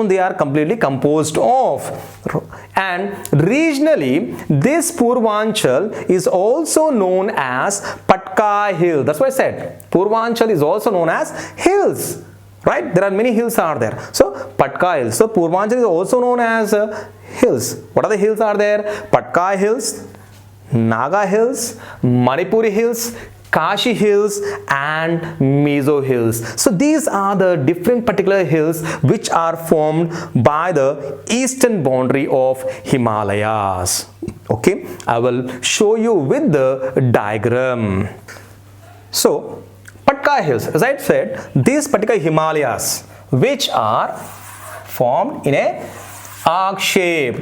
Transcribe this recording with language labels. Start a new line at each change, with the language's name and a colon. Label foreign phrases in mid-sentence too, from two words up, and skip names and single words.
English: They are completely composed of. And regionally, this Purvanchal is also known as Patkai Hill. That's why I said Purvanchal is also known as hills. Right? There are many hills are there. So Patkai Hills. So Purvanchal is also known as hills. What are the hills are there? Patkai Hills, Naga Hills, Manipuri Hills, Kashi Hills, and Mizo Hills. So these are the different particular hills which are formed by the eastern boundary of Himalayas. Okay, I will show you with the diagram. So Patkai Hills, as I said, these particular Himalayas which are formed in a arc shape.